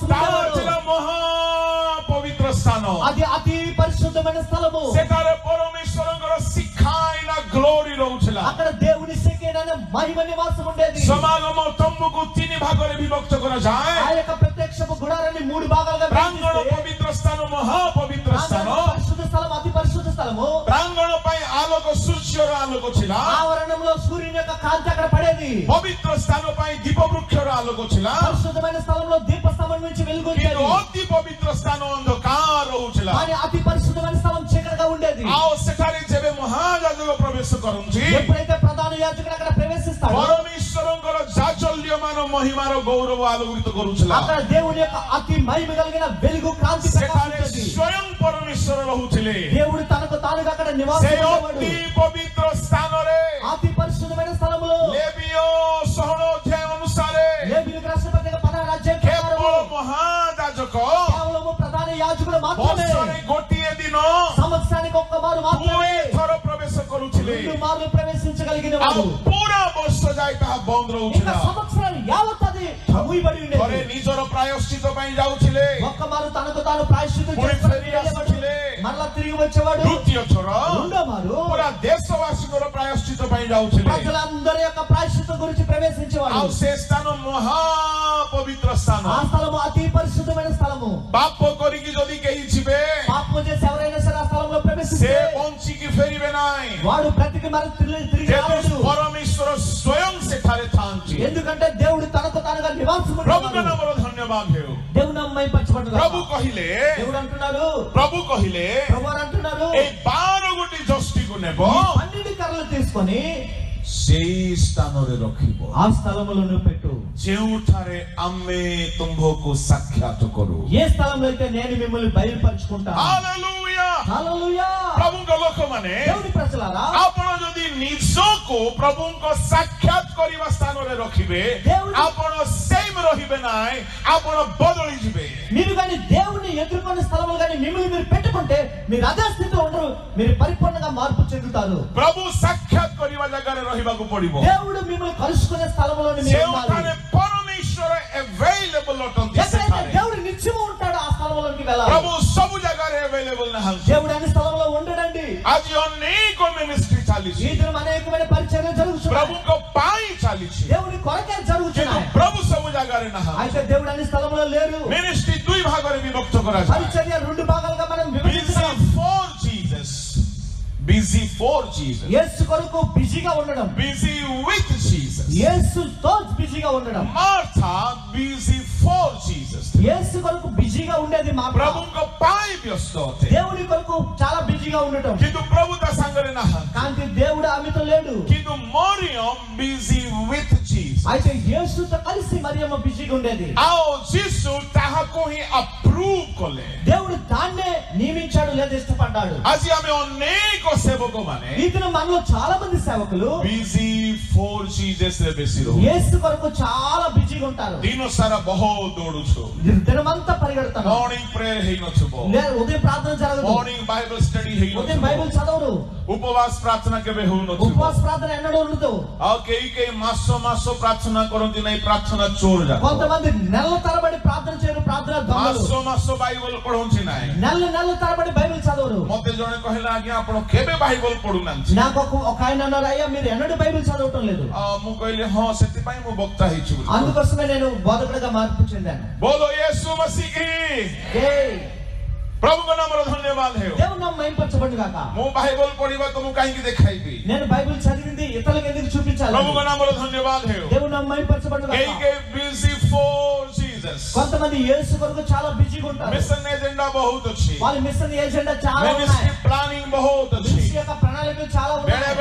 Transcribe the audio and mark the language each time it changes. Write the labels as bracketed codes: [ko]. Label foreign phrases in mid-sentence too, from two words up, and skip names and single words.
[or] ତାହା [te] ఉండేవాడు, [or] ଥିଲା ମହାପବିତ୍ର ସ୍ଥାନ। [te] అది అతి పరిశుద్ధమైన స్థలము। [or] ସେଠାରେ ପରମେଶ୍ୱରଙ୍କର ଶିଖାଇନା ଗ୍ଲୋରି ରହୁଥିଲା। [te] అక్కడ దేవుని శేఖైన మహిమ నివాసం ఉండేది। [or] ସମାଗମ ତମ୍ବୁକୁ 3 ଭାଗରେ ବିଭକ୍ତ କରାଯାଏ। [te] ఆ యొక్క ప్రత్యక్షపు గుడారాన్ని 3 భాగాలుగా [or] ପ୍ରାଙ୍ଗଣ [te] విభజిస్తే, [or] ପବିତ୍ର ସ୍ଥାନ, ମହାପବିତ୍ର ସ୍ଥାନ। [te] పరిశుద్ధ స్థలం, అతి పరిశుద్ధ స్థలము। [or] ପ୍ରାଙ୍ଗଣ ପାଇଁ ଆଲୋକ, ସୂର୍ଯ୍ୟର ଆଲୋକ ଥିଲା। [te] ఆవరణంలో సూర్యుని యొక్క కాంతి అక్కడ పడేది। [or] ପବିତ୍ର ସ୍ଥାନ ପାଇଁ ଦୀପ ବୃକ୍ଷର ଆଲୋକ ଥିଲା, [te] పరిశుద్ధమైన స్థలంలో దీపస్తంభం నుంచి వెలుగు [or] କିନ୍ତୁ [te] వచ్చేది। [or] ଅତି ପବିତ୍ର ସ୍ଥାନ ଅନ୍ଧକାର ରହୁଥିଲା। [te] కానీ అతి పరిశుద్ధమైన స్థలం చీకటిగా ఉండేది। [or] ଆଉ ସେଠାରେ ଯେବେ ମହାଯାଜକ ପ୍ରବେଶ କରନ୍ତି, [te] ఎప్పుడైతే ప్రధాన యాజకుడు అక్కడ ప్రవేశిస్తాడో [or] ପରମେଶ୍ୱରଙ୍କର ଜାଜଲ୍ୟମାନ ମହିମାର ଗୌରବ ଆଲୋକିତ କରୁଥିଲା। [te] అక్కడ దేవుని యొక్క అతి మహిమ కలిగిన వెలుగు కాంతి [or] ସେଠାରେ [te] ప్రకాశించేది। [or] ସ୍ୱୟଂ ପରମେଶ୍ୱର ରହୁଥିଲେ। [te] దేవుడు తనకు తానుగా అక్కడ [or] ସେ [te] నివాసం ఉండేవాడు। [or] ଅତି ପବିତ୍ର ସ୍ଥାନରେ [te] అతి పరిశుద్ధమైన స్థలములో [or] ଲେବୀୟ 16 ଅଧ୍ୟାୟ ଅନୁସାରେ [te] లేవీయులకు రాసిన పత్రిక 16వ అధ్యాయం [or] କେବଳ [te] ప్రకారము [or] ମହାଯାଜକ [te] కేవలము ప్రధాన మాత్రమే, [or] ବର୍ଷରେ ଗୋଟିଏ ଦିନ [te] సంవత్సరానికి ఒక్కమారు మాత్రమే [or] 2 ଥର ପ୍ରବେଶ କରୁଥିଲେ, [te] 2 మార్లు ప్రవేశించగలిగిన [or] ଆଉ [te] వాడు. [or] ପୁରା ବର୍ଷ ଯାଏ ତାହା ବନ୍ଦ [te] ఇంకా [or] ରହୁଥିଲା। [te] సంవత్సరాలు యావత్ అది మూయబడి [or] ଥରେ [te] ఉండేది. [or] ନିଜର ପ୍ରାୟଶ୍ଚିତ ପାଇଁ ଯାଉଥିଲେ, [te] ఒక్కమారు తనకు తాను ప్రాయశ్చిత్తం [or] ପୁଣି [te] చేసుకొని [or] ଫେରି [te] వెళ్ళేవాడు. [or] ଆସୁଥିଲେ, [te] మరలా తిరిగి వచ్చేవాడు. [or] ଦ୍ୱିତୀୟ ଥର [te] రెండో మారు [or] ପୁରା ଦେଶବାସୀଙ୍କର ପ୍ରାୟଶ୍ଚିତ ପାଇଁ ଯାଉଥିଲେ, [te] ప్రజలందరి యొక్క ప్రాయశ్చిత్తం గురించి ప్రవేశించేవాడు. [or] ଆଉ ସେ ସ୍ଥାନ ମହାପବିତ୍ର ସ୍ଥାନ। [te] ఆ స్థలము అతి పరిశుద్ధమైన స్థలము. [or] ପାପ କରିକି ଯଦି କେହି ଯିବେ, [te] పాపం చేసి ఎవరైనా సరే ఆ స్థలంలో [or] ସେ [te] ప్రవేశిస్తే [or] ବଞ୍ଚିକି ଫେରିବେ ନାହିଁ, [te] వాడు బ్రతికి మరి తిరిగి రాలేడు. [or] ଯେହେତୁ ପରମେଶ୍ୱର ସ୍ୱୟଂ ସେଠାରେ ଥାନ୍ତି। [te] ఎందుకంటే దేవుడు తనకు తానుగా నివాసం [or] ପ୍ରଭୁଙ୍କ [te] ఉంటున్నాడు. [or] ନାମର ଧନ୍ୟବାଦ ହେଉ। [te] దేవుని మహిమపరచబడును గాక. [or] ପ୍ରଭୁ କହିଲେ, [te] దేవుడు అంటున్నాడు, [or] ପ୍ରଭୁ କହିଲେ [te] ప్రభువు అంటున్నాడు, [or] ଏଇ 12 ଗୋଟି ଯଷ୍ଟିକୁ ନେବ, [te] 12 కర్రలు తీసుకొని [or] ସେଇ ସ୍ଥାନରେ ରଖିବ [te] ఆ స్థలములో నువ్వు పెట్టు. [or] ଯେଉଁଠାରେ ଆମେ ତୁମ୍ଭକୁ ସାକ୍ଷାତ କରୁ। [te] ఏ స్థలంలో అయితే నేను మిమ్మల్ని బయలుపరుచుకుంటాను. [or] ହାଲେଲୁୟା। [te] హల్లెలూయా. [or] ପ୍ରଭୁଙ୍କ ଲୋକମାନେ, [te] దేవుని ప్రజలారా, [or] ଆପଣ ଯଦି ନିଜକୁ ପ୍ରଭୁଙ୍କ ସାକ୍ଷାତ କରିବା ସ୍ଥାନରେ ରଖିବେ, ଆପଣ ସେମ୍ ରହିବେ ନାହିଁ, ଆପଣ ବଦଳି ଯିବେ। [te] మీరు కానీ దేవుని ఎదుర్కొనే స్థలంలో కానీ మిమ్మల్ని మీరు పెట్టుకుంటే మీరు అదే స్థితిలో ఉండరు, మీరు పరిపూర్ణంగా మార్పు చెందుతారు. [or] ପ୍ରଭୁ ସାକ୍ଷାତ କରିବା ଜାଗାରେ ରହିବାକୁ ପଡିବ, [te] దేవుడు మిమ్మల్ని కలుసుకునే స్థలంలో మీరు [or] ଯେଉଁଠାରେ [te] ఉండాలి. [or] ପରମେଶ୍ୱର available ଅଟନ୍ତି [te] ఎక్కడైతే [or] ସେଠାରେ। [te] దేవుడు నిత్యము ఉంటాడో ఆ స్థలంలోకి వెళ్ళాలి. [or] ପ୍ରଭୁ ସବୁ ଜାଗାରେ available ନାହାନ୍ତି। [te] దేవుడు అన్ని స్థలంలో ఉండడండి. [or] ଆଜି ଅନେକ ମିନିଷ୍ଟ୍ରି [te] ఈ [or] ଚାଲିଛି, [te] దినం అనేకమైన పరిచర్యలు జరుగుతున్నాయి. [or] ପ୍ରଭୁଙ୍କ ପାଇଁ ଚାଲିଛି, [te] దేవుని కొరకే [or] କିନ୍ତୁ [te] జరుగుతున్నాయి. [or] ପ୍ରଭୁ ସବୁ ଜାଗାରେ ନାହାନ୍ତି। [te] అయితే దేవుడు అన్ని స్థలంలో లేరు. [or] ମିନିଷ୍ଟ୍ରି 2 ଭାଗରେ ବିଭକ୍ତ କରାଯାଏ। [te] పరిచర్య 2 భాగాలుగా మనం [en] Busy [te] విభజించాం. [en] for Jesus, busy for Jesus, [te] యేసు కొరకు బిజీగా ఉండడం, [en] busy with Jesus. [te] యేసుతో బిజీగా ఉండడం. [en] Martha busy for Jesus, [te] యేసు కొరకు బిజీగా ఉండేది మా [or] ପ୍ରଭୁଙ୍କ ପାଇଁ ବ୍ୟସ୍ତ ଅଟେ, [te] దేవుని కొరకు చాలా బిజీగా ఉండటం. [or] କିନ୍ତୁ ପ୍ରଭୁ ତା ସାଙ୍ଗରେ ନାହାନ୍ତି। [te] కానీ దేవుడు ఆమెతో లేడు. [or] କିନ୍ତୁ ମରିୟମ [en] busy with Jesus, [te] అయితే యేసుతో కలిసి మరియమ్మ బిజీగా ఉండేది. [or] ଆଉ ଯୀଶୁ ତାହାକୁ ହିଁ approve କଲେ। [te] దేవుడు దాన్నే నియమించాడు లేదా ఇష్టపడ్డాడు. [or] ଆଜି ଆମେ ଅନେକ ସେବକମାନେ [te] ఈ దినం మనలో చాలా మంది సేవకులు [en] busy for Jesus [or] ରେ ବେଶୀ ରହୁ, [te] యేసు కొరకు చాలా బిజీగా ఉంటారు. [or] ଦିନ ସାରା ବହୁତ ଦୌଡୁଛୁ, [te] దినమంతా పరిగెడతారు. [en] morning prayer [or] ହେଇନଥିବ, [te] ఉదయం ప్రార్థన జరగదు, [en] morning Bible study [te] ఉదయం [or] ହେଇନଥିବ, [te] బైబిల్ చదవరు, [or] ଉପବାସ ପ୍ରାର୍ଥନା କେବେ ହଉନଥିବ, [te] ఉపవాస ప్రార్థన ఎన్నడూ ఉండదు. [or] ଆଉ କେହି କେହି ମାସ ମାସ ପ୍ରାର୍ଥନା କରନ୍ତି ନାହିଁ, ପ୍ରାର୍ଥନା ଚୋର ଯାକ, [te] కొంతమంది నెలల తరబడి ప్రార్థన చేయరు, ప్రార్థన దొంగలు. [or] ମାସ ମାସ ବାଇବଲ ପଢନ୍ତି ନାହିଁ। [te] నెలల తరబడి బైబిల్ చదవరు. [or] ମତେ ଜଣେ କହିଲା, ଆଜ୍ଞା ଆପଣ କେବେ ବାଇବଲ ପଢୁନାହାନ୍ତି? [te] నాకు ఒక ఆయన అన్నారు, అయ్యా మీరు ఎన్నడూ బైబిల్ చదవటం లేదు. [or] ମୁଁ କହିଲି ହଁ, ସେଥିପାଇଁ ମୁଁ ବକ୍ତା ହେଇଛି ବୋଲି। [te] అందుకోసమే నేను బోధకుడిగా మార్పు చెందాను. [hi] बोलो येसु मसीह की జై. [or] ପ୍ରଭୁଙ୍କ ନାମର ଧନ୍ୟବାଦ ହେଉ। [te] దేవుని నామం మహిమపరచబడును గాక. [or] ମୁଁ ବାଇବଲ ପଢିବା ତମକୁ କାହିଁକି ଦେଖାଇବି? [te] నేను బైబిల్ చదివింది ఇతరులకు ఎందుకు చూపించాలి? [or] ପ୍ରଭୁଙ୍କ నామର ଧନ୍ୟବାଦ ହେଉ। [te] దేవుని నామం మహిమపరచబడును [or] କେହି [te] గాక. [or] କେହି [en] busy for Jesus, [te] కొంతమంది యేసు కొరకు చాలా బిజీగా ఉంటారు. [en] mission agenda [or] ବହୁତ ଅଛି, [te] వాళ్ళ [en] mission agenda [te] చాలా [or] ମିନିଷ୍ଟ୍ରି [te] ఉన్నాయి. [or] ପ୍ଲାନିଂ ବହୁତ ଅଛି, [te] మినిస్ట్రీ యొక్క ప్రణాళికలు చాలా [or] ବେଳେ [te] ఉన్నాయి.